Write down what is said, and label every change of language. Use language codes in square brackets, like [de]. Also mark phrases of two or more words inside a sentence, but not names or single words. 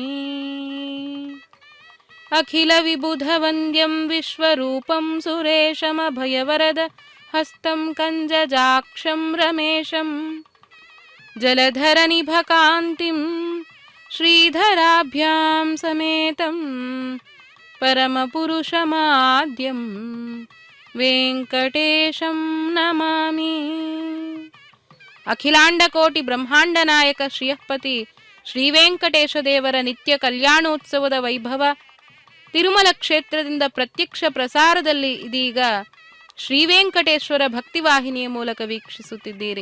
[sa] अखिलविबुधवन्द्यं विश्वरूपं सुरेशमभयवरद हस्तं कञ्जजाक्षं रमेशं जलधरनिभकान्तिं श्रीधराभ्यां समेतं परमपुरुषमाद्यं वेङ्कटेशं नमामि. [kn] ಅಖಿಲಾಂಡಕೋಟಿ ಬ್ರಹ್ಮಾಂಡ ನಾಯಕ ಶ್ರೀಯಃಪತಿ ಶ್ರೀವೆಂಕಟೇಶ ದೇವರ ನಿತ್ಯ ಕಲ್ಯಾಣೋತ್ಸವದ ವೈಭವ ತಿರುಮಲ ಕ್ಷೇತ್ರದಿಂದ ಪ್ರತ್ಯಕ್ಷ ಪ್ರಸಾರದಲ್ಲಿ ಇದೀಗ ಶ್ರೀವೆಂಕಟೇಶ್ವರ ಭಕ್ತಿವಾಹಿನಿಯ ಮೂಲಕ ವೀಕ್ಷಿಸುತ್ತಿದ್ದೀರಿ.